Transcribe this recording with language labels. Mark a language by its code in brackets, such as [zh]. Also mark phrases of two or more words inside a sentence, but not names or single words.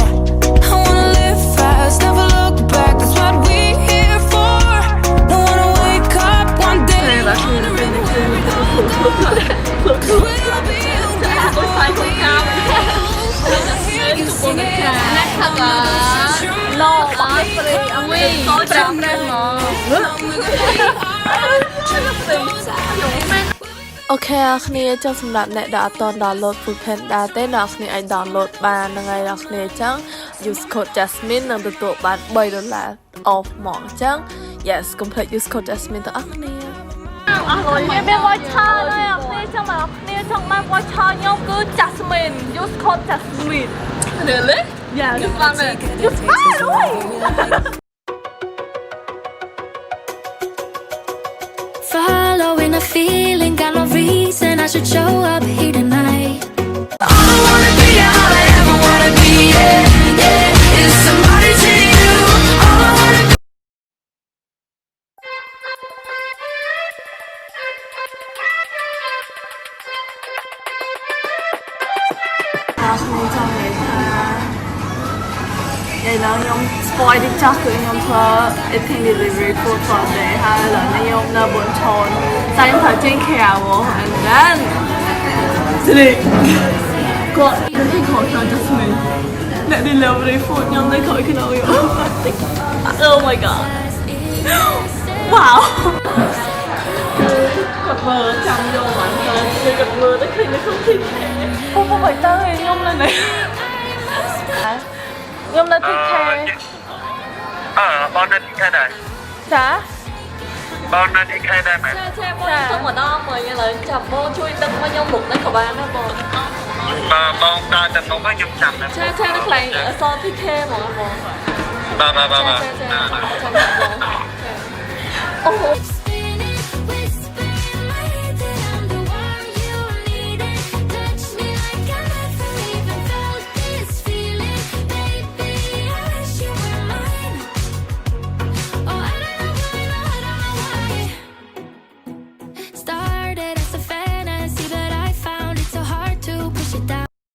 [en] I wanna live fast, never look back, that's what we're here for. Don't wanna wake up one day. Cause we'll be [km] no អូខេអ្នកគ្នាចឹងសម្រាប់អ្នកដែលអត់ទាន់ download Food Panda ទេអ្នកគ្នាអាច download បានហ្នឹងហើយអ្នកគ្នាចឹង [en] use code Jasmine [km] នឹងទទួលបាន$3 off ហ្មងចឹង [en] yes complete use code Jasmine [km] ទាំងអស់គ្នាអស់ហើយមាន voucher ដែរអ្នកគ្នាចឹងមកអ្នកគ្នាចង់បាន voucher ខ្ញុំគឺ Jasmine [en] use code Jasmine really yeah you found it [km] you found it [en] following a feeling got no reason I should show up here tonight All I wanna be, all I ever wanna be, yeah, yeah, is somebody to you. All I wanna be. [km] ខ្ញុំចង់និយាយថាឥឡូវខ្ញុំ spoil តិចចោះគឺខ្ញុំ ធ្វើ [en] eating delivery food for day [km] ហើយឥឡូវនេះខ្ញុំនៅបនឈនតែខ្ញុំត្រូវចេញក្រៅ [en] and then [km] ស្រីគាត់ទៅខលចង់ Jasmine អ្នក [en] delivery food [km] ខ្ញុំនៅក្រោយខ្ញុំ [en] Oh my god wow [km] គាត់មើលចាំយកបានទៅគាត់មើលទៅឃើញនៅក្នុងទីពុកបាយតើខ្ញុំនៅនេះខ្ញុំនៅទីខេ បងនៅទីខេដែរ ចា បងនៅទីខេដែរមែន ចាទៅម្ដងមើលឥឡូវចាំបងជួយដឹកមកខ្ញុំមុខនេះក៏បានដែរបង បងដើរទៅមុខហើយខ្ញុំចាំណា ចានៅកន្លែងសទីខេហ្មងបង បាទ ចាំបងអូ [en] spinning whispering like that I'm the one you needed touch me like I never even felt this feeling baby I wish you were mine oh I don't know why started as a fantasy but I found it so hard to push it down